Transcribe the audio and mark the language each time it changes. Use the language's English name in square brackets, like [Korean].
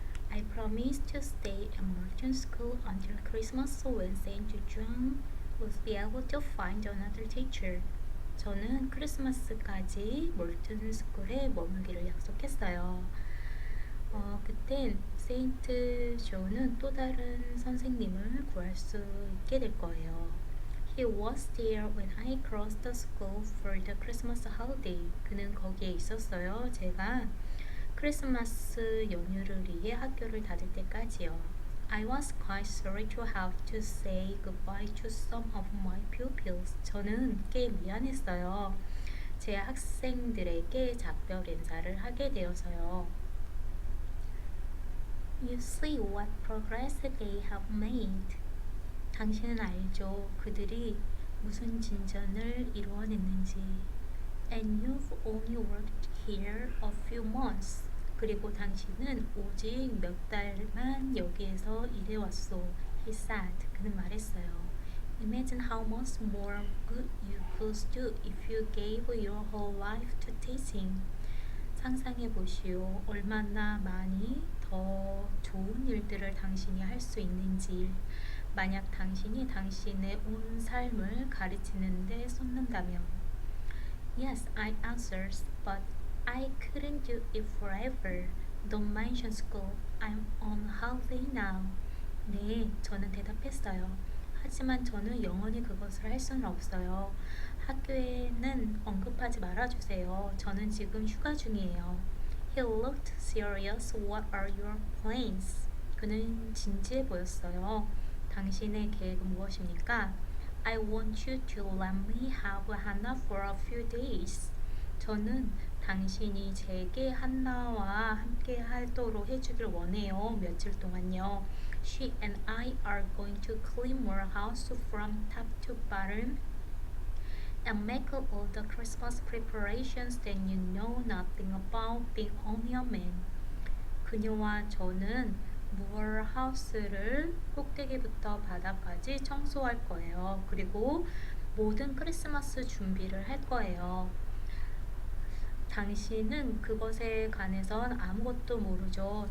[English] I promise to stay at Merchant School until Christmas when Saint John would be able to find another teacher. [Korean] 저는 크리스마스까지 몰튼 스쿨에 머물기를 약속했어요. 그땐 세인트 존은 또 다른 선생님을 구할 수 있게 될 거예요. [English] He was there when I crossed the school for the Christmas holiday. [Korean] 그는 거기에 있었어요. 제가 크리스마스 연휴를 위해 학교를 닫을 때까지요. [English] I was quite sorry to have to say goodbye to some of my pupils. [Korean] 저는 꽤 미안했어요. 제 학생들에게 작별 인사를 하게 되어서요. [English] You see what progress they have made. [Korean] 당신은 알죠. 그들이 무슨 진전을 이루어냈는지. [English] And you've only worked here a few months. [Korean] 그리고 당신은 오직 몇 달만 여기에서 일해왔소. [English] He said. [Korean] 그는 말했어요. [English] Imagine how much more good you could do if you gave your whole life to teaching. [Korean] 상상해 보시오. 얼마나 많이 더 좋은 일들을 당신이 할 수 있는지. 만약 당신이 당신의 온 삶을 가르치는 데 쏟는다면. [English] Yes, I answered, but I couldn't do it forever. Don't mention school. I'm on holiday now. [Korean] 네, 저는 대답했어요. 하지만 저는 영원히 그것을 할 수는 없어요. 학교에는 언급하지 말아주세요. 저는 지금 휴가 중이에요. [English] He looked serious. What are your plans? [Korean] 그는 진지해 보였어요. 당신의 계획은 무엇입니까? [English] I want you to let me have Hannah for a few days. [Korean] 저는 당신이 제게 한나와 함께 하도록 해주길 원해요. 며칠 동안요. [English] She and I are going to clean your house from top to bottom and make all the Christmas preparations that you know nothing about being only a man. [Korean] 그녀와 저는 무얼 하우스를 꼭대기부터 바닥까지 청소할 거예요. 그리고 모든 크리스마스 준비를 할 거예요. 당신은 그것에 관해선 아무것도 모르죠.